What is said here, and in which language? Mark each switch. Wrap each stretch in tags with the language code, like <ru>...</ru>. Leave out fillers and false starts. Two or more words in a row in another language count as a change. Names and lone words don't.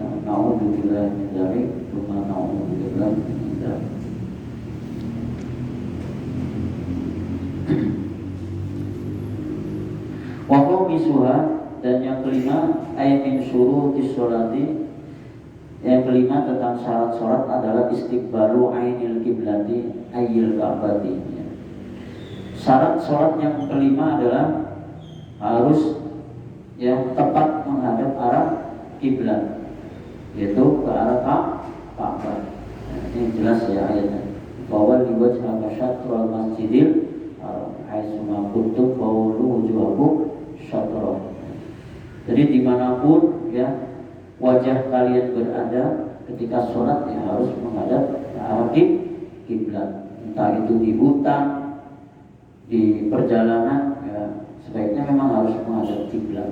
<ar>نعوذ بالله من ذلك، نعوذ بالله من ذلك. و قومسها,</ar> <id>dan yang kelima,</id> <ar>آية من شروط الصلاة.</ar> <id>Yang kelima tentang syarat sholat adalah</id> <ar>استقبال عين القبلة أي الكعبة.</ar> <id>Syarat sholat yang kelima adalah harus yang tepat menghadap arah kiblat, yaitu ke arah Ka'bah. Ini jelas ya ayatnya. Bahwa</id> <ar>لوجهك شطر المسجد حيث ما كنتم فولوا وجوهكم شطره.</ar> <id>Jadi dimanapun ya wajah kalian berada ketika sholat, ya harus menghadap ke arah kiblat. Entah itu di hutan, di perjalanan, ya sebaiknya memang harus menghadap kiblat.</id>